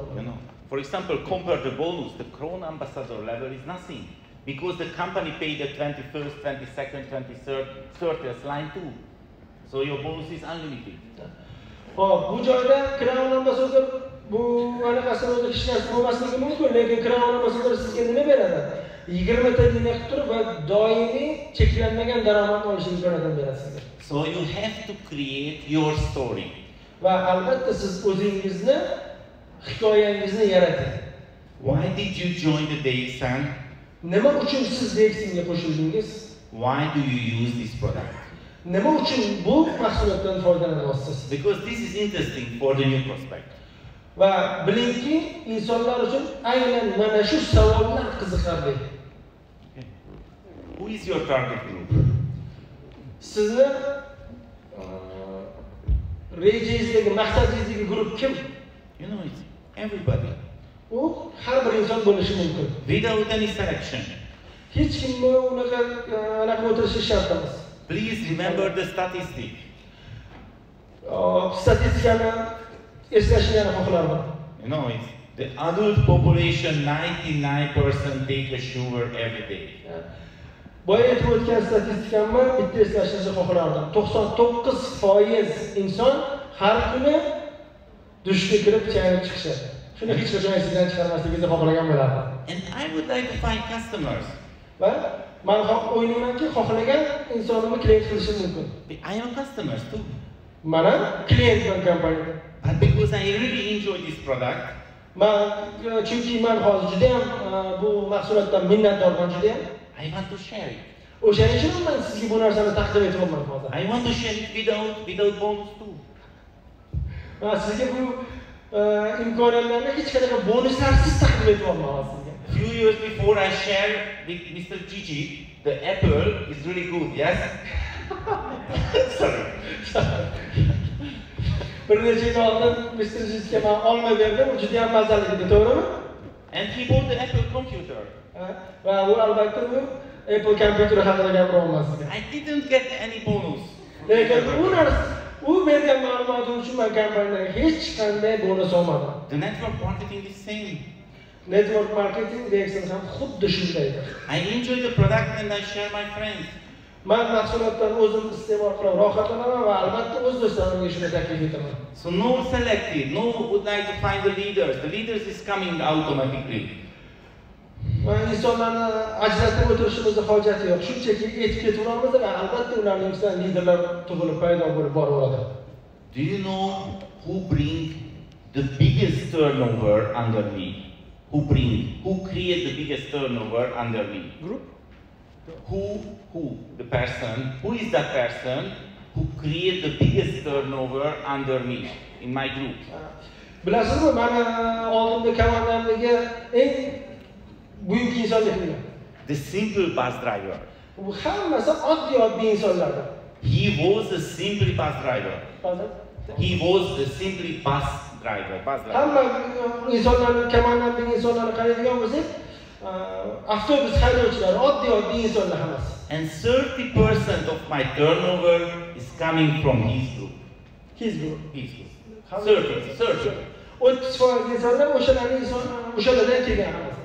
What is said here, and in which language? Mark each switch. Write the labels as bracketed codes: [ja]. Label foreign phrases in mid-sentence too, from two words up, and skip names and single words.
[en] You know, for example, compare the bonus. The Crown Ambassador level is nothing because the company paid the 21st, 22nd, 23rd, 30th line too. So your bonus is unlimited. [uz] Hop, bu joyda Crown Ambassador bu anaqasini o'zi hech narsa bo'lmasligi mumkin, lekin Crown Ambassador sizga nima beradi? 20 ta liniya qilib turib va doimiy cheklanmagan daromad olish imkoniyatini beradi sizga. [en] So you have to create your story. [uz] Va albatta siz o'zingizni hikoyangizni yarating. [en] Why did you join the DXN? [uz] Nima uchun siz DXNga qo'shildingiz? [en] Why do you use this product? [uz] Nima uchun bu mahsulotdan foydalanyapsiz? [en] Because this is interesting for the new prospect. [uz] Va bilingki, insonlar uchun aynan mana shu savollar qiziqarli. [en] Who is your target group? [uz] Sizni rejangizdagi, maqsadingizdagi guruh kim? [en] You know, it's everybody. [uz] U har bir inson bo'lishi mumkin. [en] Without any selection. [uz] Hech kimni unaqa o'tirishi shart emas. [en] Please remember the statistic. [uz] Statistikani eslashni xohlarman. [en] You know, it's the adult population 99% take a sugar every day. [uz] Boya aytib o'tgan statistikamni bitta eslashni xohlardim. 99% inson har kuni dushga kirib chayib chiqishadi. Shuni hech qachon esingizdan chiqarmasligingizni xohlagan bo'lardim. [en] And I would like to find customers. [uz] Va men o'ylaymanki, xohlagan insonimni klient qilishim mumkin. [en] I am customers too. [uz] Mana klientman kompaniyada. [en] But because I really enjoy this product, [uz] chunki men hozir juda ham bu mahsulotdan minnatdorman juda ham. [en] I want to share it. [uz] O'shaning uchun men sizga bu narsani taqdim etyapman hozir. [en] I want to share it without bonus too. [uz] Men sizga bu imkoniyatlarni hech qanaqa bonuslarsiz taqdim etyapman hozir. [en] Few years before I shared with Mr. Gigi, the apple is really good, yes? Sorry. [uz] Bir necha yil oldin Mr. Gigiga men olma berdim, u juda ham mazali edi, to'g'rimi? [en] And he bought the Apple computer. [uz] Va u albatta bu Apple kompyuteri haqida gapiryapman. [en] I didn't get any bonus. [uz] Lekin u bergan ma'lumot uchun men kompaniyaga hech qanday bonus olmadim. [en] The network marketing is same. Network marketing [uz] DXN ham xuddi shundaydir. [en] I enjoy the product and I share my friends. [uz] Men mahsulotdan o'zim iste'mol qilib rohatlanaman va albatta o'z do'stlarimga shuni taklif etaman. [en] So no selective, no would like to find the leaders. The leaders is coming automatically. [uz] insonlarni ajratib o'tirishimizni hojati yo'q. Shunchaki etib ketaveramiz va albatta ularning ichidan liderlar tug'ilib paydo bo'lib boraveradi. [en] Do you know who bring the biggest turnover under me? Who create the biggest turnover under me? Group? Who? The person. Who is that person who create the biggest turnover under me in my group? [uz] Bilasizmi, mana oldimda komandamdagi eng buyuk insonlar kim? [en] The simple bus driver. [uz] Bu hammasi oddiy insonlardir. [en] He was a simple bus driver. He was a simply bus driver. [uz] Hamma insonlarni, komandamdagi insonlarni qaraydigan bo'lsak, avtobus haydovchilari oddiy insonlar hammasi. [en] And 30% of my turnover is coming from his group. His group. 30. [uz] 30% insonlar o'shalardan kelgan hammasi.